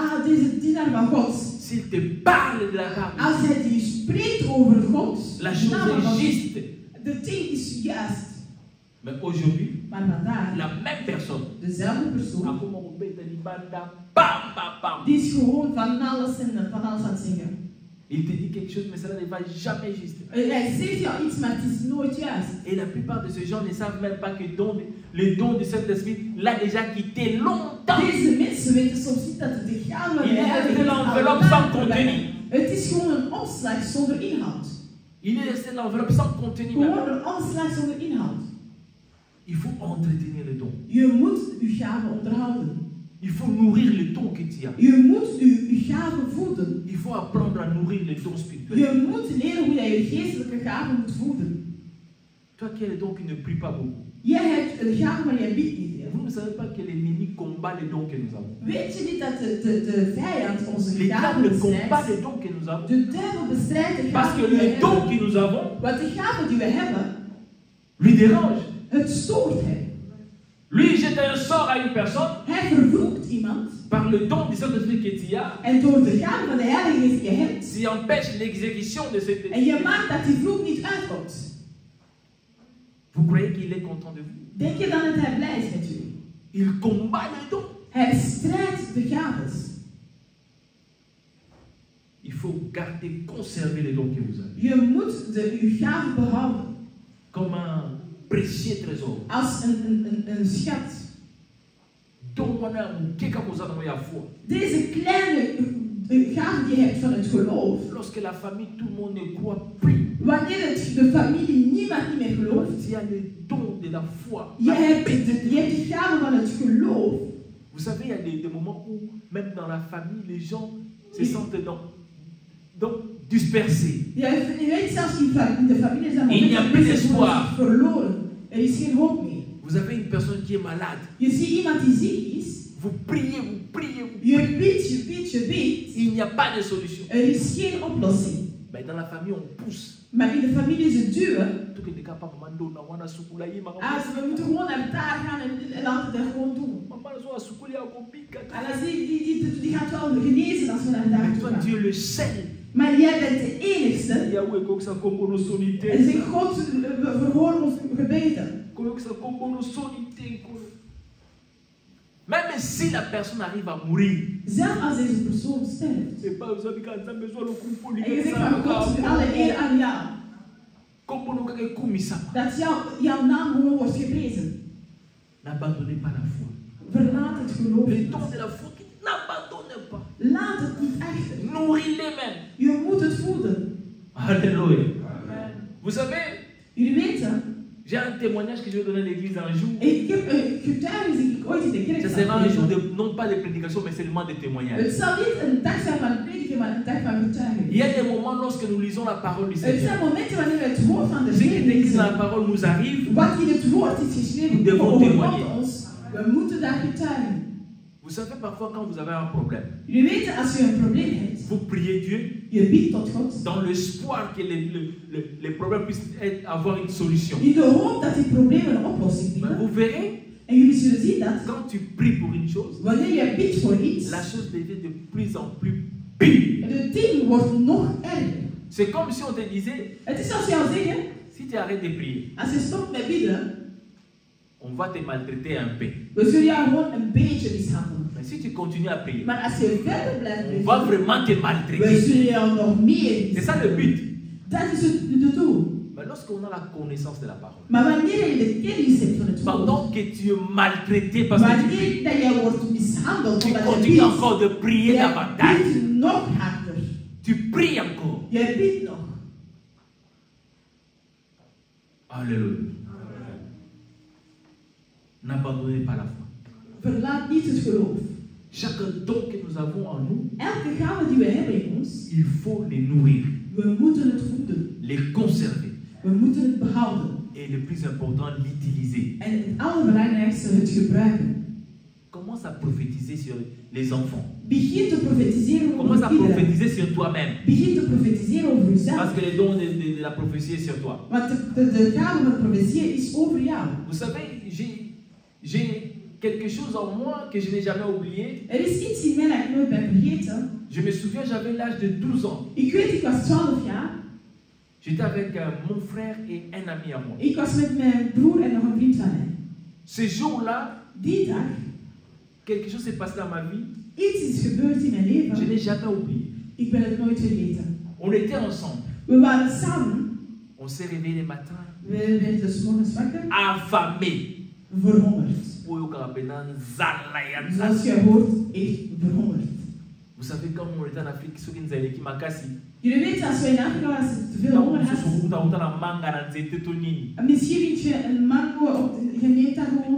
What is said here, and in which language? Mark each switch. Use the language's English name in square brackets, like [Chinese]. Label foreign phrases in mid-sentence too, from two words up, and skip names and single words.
[Dutch] deze dienaar van God. [French] s'il te parle de la part de [Dutch] Als [French] Dieu, [Dutch] hij die spreekt over God, [French] la [Dutch] de naam van [French] chose [Dutch] God, [French] est juste. [Dutch] de ding is juist. [French] Mais aujourd'hui, [Dutch] Maar vandaag, [French] la même personne, [Dutch] dezelfde persoon, bam, bam, bam. die is gewoon van alles en van alles aan het zingen. [French] Il te dit quelque chose, mais cela ne va jamais juste. [Dutch] Hij zegt jou iets, maar het is nooit juist. [French] Et la plupart de ces gens ne savent même pas que le don du Saint-Esprit l'a déjà quitté longtemps. [Dutch] Deze mensen weten soms niet dat het de gave van de [French] Il est [Dutch] Heilige [French] resté [Dutch] Geest [French] l'enveloppe [Dutch] al [French] sans [Dutch] lang [French] contenu. [Dutch] erbij. Het is gewoon een omslag zonder inhoud. [French] Il est resté l'enveloppe sans contenu. [Dutch] Gewoon een omslag zonder inhoud. [French] Il faut entretenir le don. [Dutch] Je moet uw gave onderhouden. [French] Il faut nourrir le don que tu as. [Dutch] Je moet uw gave voeden. [French] Il faut apprendre à nourrir le don spirituel. [Dutch] Je moet leren hoe je je geestelijke gave moet voeden. [French] Toi qui as le don qui ne prie pas beaucoup. [Dutch] Jij hebt een gave, maar jij biedt niet veel. [French] Vous ne savez pas que l'ennemi combat les dons que nous avons. [Dutch] Weet je niet dat de vijand onze [French] Les [Dutch] gave [French] diables combattent [Dutch] bestrijdt? [French] les dons que nous avons. [Dutch] De duivel bestrijdt de [French] Parce [Dutch] gave [French] que [Dutch] die we [French] le don [Dutch] hebben. [French] que nous avons [Dutch] Want de gave die we hebben, [French] lui dérange. [Dutch] het stoort hem. [French] Lui jette un sort à une personne [Dutch] Hij vervloekt iemand. [French] par le don du Saint-Esprit que tu as. [Dutch] En door de gave van de Heilige Geest die je hebt. [French] Tu empêches l'exécution de cette [Dutch] En je maakt dat die vloek niet uitkomt. [French] Vous croyez qu'il est content de vous? [Dutch] Denk je dan dat hij blij is met u? [French] Il combat le don. [Dutch] Hij bestrijdt de gaves. [French] Il faut garder, conserver les dons que vous avez. [Dutch] Je moet uw gave behouden. [French] Comme un précieux trésor. [Dutch] Als een schat. Deze kleine gave die je hebt van het geloof. [French] Lorsque la famille, tout le monde ne croit plus. [Dutch] Wanneer de familie niemand niet meer gelooft. [French] Il y a le don de la foi. [Dutch] Je hebt de gave van het geloof. [French] Vous savez, il y a des moments où, même dans la famille, les gens se sentent donc dispersés. [Dutch] Ja, je weet zelfs in de familie zijn [French] Il n'y a plus d'espoir. [Dutch] Verloren. Er is geen hoop meer. [French] Vous avez une personne qui est malade. [Dutch] Je ziet iemand die ziek is. [French] Vous priez, vous priez, vous [Dutch] Je [French] priez. [Dutch] bidt, je bidt, je bidt. [French] Il n'y a pas de solution. [Dutch] Er is geen oplossing. [French] Mais dans la famille, on pousse. [Dutch] Maar in de familie is het duwen. Ah, we moeten gewoon naar daar gaan en laten we dat gewoon doen. En dan die gaat wel genezen als we naar daar [French] Toi, [Dutch] gaan. [French] tu es le seul. [Dutch] Maar jij bent de enigste. En zeg, God, verhoor ons gebeden. [French] Même si la personne arrive à mourir. [Dutch] Zelfs als deze persoon sterft. [French] C'est pas besoin de quand ça besoin le coup [Dutch] En je zegt van God, alle eer aan jou. Dat jouw naam gewoon wordt geprezen. [French] N'abandonnez pas la foi. [Dutch] Verlaat het geloof. [French] Le don de la foi, n'abandonnez pas. [Dutch] Laat het niet achter. [French] Nourris-les même. [Dutch] Je moet het voeden. [French] Alléluia. Vous savez, [Dutch] jullie weten, [French] j'ai un témoignage que je vais donner à l'église un jour. [Dutch] Ik heb een getuigenis die ik ooit in de kerk [French] Ce sera un jour de, non pas de prédication, mais seulement de témoignage. [Dutch] Het zal niet een dag zijn van prediken, maar een dag van getuigenis. [French] Il y a des moments lorsque nous lisons la parole du [Dutch] Het [French] Seigneur. [Dutch] zijn momenten wanneer we het woord van de [French] Ce qui [Dutch] Heer [French] est écrit dans la [Dutch] lezen. [French] parole nous arrive. [Dutch] Wat in het woord is geschreven over ons, we moeten daar getuigen. [French] Vous savez parfois quand vous avez un problème. [Dutch] Jullie weten, als je een probleem hebt, [French] Vous priez Dieu. [Dutch] je bidt tot God. [French] Dans l'espoir que les problèmes puissent avoir une solution. [Dutch] In de hoop dat die problemen een oplossing [French] Mais [Dutch] vinden. [French] vous verrez, [Dutch] En jullie zullen zien dat, [French] quand tu pries pour une chose, [Dutch] wanneer je bidt voor iets, [French] la chose devient de plus en plus pire. [Dutch] het ding wordt nog erger. [French] C'est comme si on te disait, [Dutch] Het is als jou zeggen, [French] si tu arrêtes de prier, [Dutch] als je stopt met bidden, [French] on va te maltraiter un peu. [Dutch] we zullen jou gewoon een beetje mishandelen. [French] Mais si tu continues à prier, [Dutch] Maar als je verder blijft [French] on [Dutch] bidden, [French] va vraiment te [Dutch] we [French] maltraiter. [Dutch] zullen jou nog meer [French] C'est ça le but. [Dutch] Dat is het doel. [French] Mais lorsqu'on a la connaissance de la parole, [Dutch] Maar wanneer je de kennis hebt van het woord, [French] pendant que tu es maltraité parce que tu [Dutch] wanneer [French] pries, [Dutch] dat jij wordt mishandeld, [French] tu [Dutch] omdat je [French] continues [Dutch] bidt, [French] encore de prier [Dutch] jij [French] davantage. [Dutch] bidt nog harder. [French] Tu pries encore. [Dutch] Jij bidt nog. [French] Alléluia. N'abandonnez pas la foi. [Dutch] Verlaat niet het geloof. [French] Chaque don que nous avons en nous, [Dutch] Elke gave die we hebben in ons, [French] il faut les nourrir, [Dutch] we moeten het voeden. [French] les conserver [Dutch] We moeten het behouden. [French] et le plus important, l'utiliser. [Dutch] En het allerbelangrijkste, het gebruiken. [French] Commence à prophétiser sur les enfants. [Dutch] Begin te profetiseren over [French] Commence à [Dutch] kinderen. [French] prophétiser sur toi-même. [Dutch] Begin te profetiseren over jezelf. [French] Parce que les dons de la prophétie est sur toi. [Dutch] Want de gave van profetie is over jou. [French] Vous savez, j'ai quelque chose en moi que je n'ai jamais oublié. [Dutch] Er is iets in mij dat ik nooit ben vergeten. [French] Je me souviens, j'avais l'âge de 12 ans. [Dutch] Ik weet, ik was 12 jaar. [French] J'étais avec mon frère et un ami à moi. [Dutch] Ik was met mijn broer en nog een vriend van mij. [French] Ce jour-là, [Dutch] Die dag, [French] quelque chose s'est passé dans ma vie. [Dutch] iets is gebeurd in mijn [French] Je [Dutch] leven. [French] n'ai jamais oublié. [Dutch] Ik ben het nooit vergeten. [French] On était ensemble. [Dutch] We waren samen. [French] On s'est réveillé le matin. [Dutch] We werden 's morgens wakker. [French] Affamé. [Dutch] Verhongerd. Zoals je hoort, echt verhongerd. [French] Vous savez, quand on était en Afrique, ceux qui nous avaient dit Makasi, [Dutch] Jullie weten, als we in Afrika waren, te veel honger hadden. Misschien vind je een mango op je neemt daar gewoon.